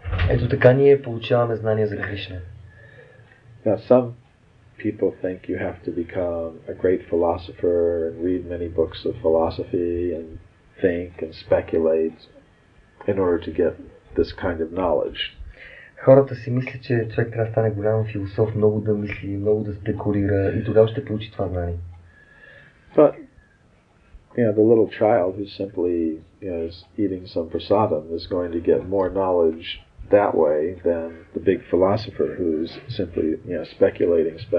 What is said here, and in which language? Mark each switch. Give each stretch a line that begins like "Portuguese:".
Bulgarian: Ето така ние получаваме знания за Кришна.
English: Now some people think you have to become a great philosopher and read many books of philosophy and think and speculate in order to get this kind of knowledge.
Bulgarian: Хората си мислят, че човек трябва да стане голям философ, много да мисли, много да спекулира и тогава ще получи това знание.
English: But the little child who simply is eating some prasadam is going to get more knowledge that way than the big philosopher who's simply speculating.